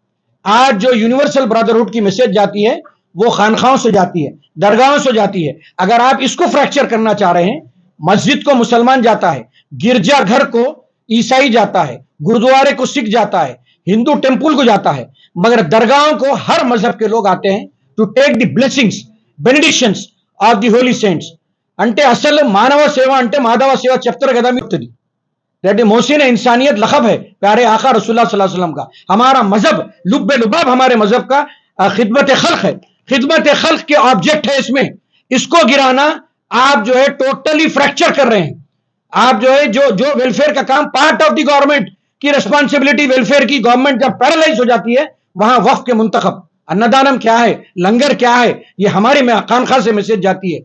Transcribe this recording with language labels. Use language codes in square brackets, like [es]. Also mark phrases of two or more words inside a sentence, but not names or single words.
[ur] آج جو [en] universal brotherhood [ur] کی میسج جاتی ہے وہ خانخواہوں سے جاتی ہے, درگاہوں سے جاتی ہے. اگر آپ اس کو فریکچر کرنا چاہ رہے ہیں, مسجد کو مسلمان جاتا ہے, گرجا گھر کو عیسائی جاتا ہے, گردوارے کو سکھ جاتا ہے, ہندو ٹیمپل کو جاتا ہے, مگر درگاہوں کو ہر مذہب کے لوگ آتے ہیں [en] to take the blessings, Benedictions of the Holy Saints. [te] అంటే అసలు మానవ సేవ అంటే మాధవ సేవ చెప్తారు కదా మీకు. [ur] دیٹ محسن انسانیت لقب ہے پیارے آقا رسول اللہ [ar] صلى الله عليه وسلم [ur] کا. ہمارا مذہب لب لباب ہمارے مذہب کا خدمت خلق ہے، خدمت خلق کے آبجیکٹ ہے اس میں. اس کو گرانا آپ جو ہے [en] totally fracture [ur] کر رہے ہیں. آپ جو ہے جو ویلفیئر کا کام [en] part of the government [ur] کی ریسپانسبلٹی، ویلفیئر کی گورنمنٹ جب پیرالائز ہو جاتی ہے، وہاں وقف کے منتخب اننادانم کیا ہے، لنگر کیا ہے، یہ ہمارے میں خانکھا سے میسج جاتی ہے.